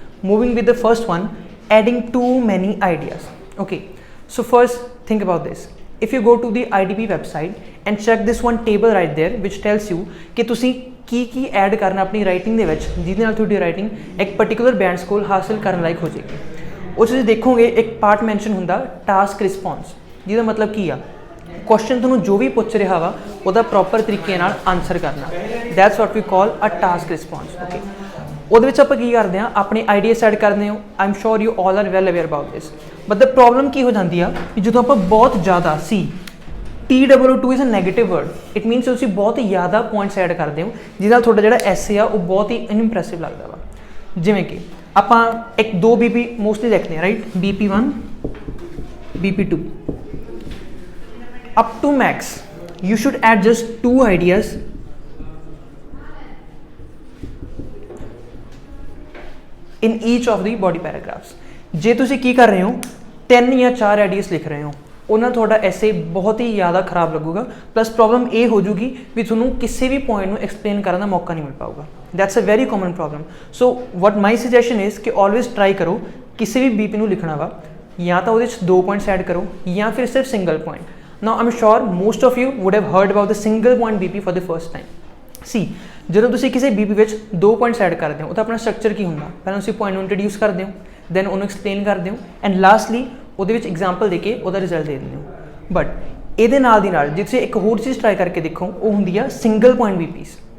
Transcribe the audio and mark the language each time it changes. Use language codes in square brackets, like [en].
[en] Moving with the first one, adding too many ideas. Okay, so first think about this. If you go to the IDP website and check this one table right there which tells you [pa] कि तुसी की add करना अपनी writing ਦੇ ਵਿੱਚ ਜਿਹਦੇ ਨਾਲ ਤੁਹਾਡੀ ਰਾਈਟਿੰਗ ਇੱਕ ਪਾਰਟਿਕੂਲਰ ਬੈਂਡ ਸਕੋਰ ਹਾਸਲ ਕਰਨ ਲਾਇਕ ਹੋ ਜਾਏਗੀ। ਉਹ ਤੁਸੀਂ ਦੇਖੋਗੇ ਇੱਕ ਪਾਰਟ ਮੈਂਸ਼ਨ ਹੁੰਦਾ ਟਾਸਕ ਰਿਸਪੌਂਸ, ਜਿਹਦਾ ਮਤਲਬ ਕੀ ਆ ਕੁਐਸਚਨ ਤੁਹਾਨੂੰ ਜੋ ਵੀ ਪੁੱਛ ਰਿਹਾ ਵਾ ਉਹਦਾ ਪ੍ਰੋਪਰ ਤਰੀਕੇ ਨਾਲ ਆਨਸਰ ਕਰਨਾ। [en] That's what we call a task response. [pa] Okay, ਉਹਦੇ ਵਿੱਚ ਆਪਾਂ ਕੀ ਕਰਦੇ ਹਾਂ, ਆਪਣੇ ਆਈਡੀਆਸ ਐਡ ਕਰਦੇ ਹਾਂ। [en] I am sure you all are well aware about this, but the problem [pa] ਕੀ ਹੋ ਜਾਂਦੀ ਆ ਕਿ ਜਦੋਂ ਆਪਾਂ ਬਹੁਤ ਜ਼ਿਆਦਾ TOO2 [en] is a negative word, it means [pa] ਤੁਸੀਂ ਬਹੁਤ ਜ਼ਿਆਦਾ ਪੁਆਇੰਟਸ ਐਡ ਕਰਦੇ ਹੋ ਜਿਹਦੇ ਨਾਲ ਤੁਹਾਡਾ ਜਿਹੜਾ ਐਸੇ ਆ ਉਹ ਬਹੁਤ ਹੀ ਇਨਇੰਪ੍ਰੈਸਿਵ ਲੱਗਦਾ ਵਾ। ਜਿਵੇਂ ਕਿ ਆਪਾਂ ਇੱਕ 2 BP ਮੋਸਟਲੀ ਲਿਖਦੇ ਹਾਂ, right? [en] BP1 BP2 up to max you should add just 2 ideas in each of the body paragraphs। [pa] ਜੇ ਤੁਸੀਂ ਕੀ ਕਰ ਰਹੇ ਹੋ 3 ਜਾਂ 4 ਆਈਡੀਆਸ ਲਿਖ ਰਹੇ ਹੋ ਉਹਨਾਂ ਤੁਹਾਡਾ ਐਸੇ ਬਹੁਤ ਹੀ ਜ਼ਿਆਦਾ ਖਰਾਬ ਲੱਗੂਗਾ, ਪਲੱਸ ਪ੍ਰੋਬਲਮ ਇਹ ਹੋ ਜੂਗੀ ਵੀ ਤੁਹਾਨੂੰ ਕਿਸੇ ਵੀ ਪੁਆਇੰਟ ਨੂੰ ਐਕਸਪਲੇਨ ਕਰਨ ਦਾ ਮੌਕਾ ਨਹੀਂ ਮਿਲ ਪਾਊਗਾ। [en] That's a very common problem. So what my suggestion is [pa] ਕਿ ਆਲਵੇਜ਼ ਟਰਾਈ ਕਰੋ ਕਿਸੇ ਵੀ BP ਨੂੰ ਲਿਖਣਾ ਵਾ ਜਾਂ ਤਾਂ ਉਹਦੇ 'ਚ 2 ਪੁਆਇੰਟਸ ਐਡ ਕਰੋ ਜਾਂ ਫਿਰ ਸਿਰਫ single point. [en] Now I'm sure most of you would have heard about the single point BP for the first time. [pa] See, ਜਦੋਂ ਤੁਸੀਂ ਕਿਸੇ BP ਵਿੱਚ 2 ਪੁਆਇੰਟਸ ਐਡ ਕਰਦੇ ਹੋ ਉਹਦਾ ਆਪਣਾ ਸਟਰਕਚਰ ਕੀ ਹੁੰਦਾ? ਪਹਿਲਾਂ ਤੁਸੀਂ ਪੁਆਇੰਟ ਨੂੰ ਇੰਟਰੋਡਿਊਸ ਕਰਦੇ ਹੋ, ਦੈਨ ਉਹਨੂੰ ਐਕਸਪਲੇਨ ਕਰਦੇ ਹੋ, ਐਂਡ ਲਾਸਟਲੀ ਉਹਦੇ ਵਿੱਚ ਐਗਜ਼ਾਮਪਲ ਦੇ ਕੇ ਉਹਦਾ ਰਿਜ਼ਲਟ ਦੇ ਦਿੰਦੇ ਹੋ। ਬਟ ਇਹਦੇ ਨਾਲ ਦੀ ਨਾਲ ਜੇ ਤੁਸੀਂ ਇੱਕ ਹੋਰ ਚੀਜ਼ ਟਰਾਈ ਕਰਕੇ ਦੇਖੋ, ਉਹ ਹੁੰਦੀ ਆ ਸਿੰਗਲ ਪੁਆਇੰਟ BPs।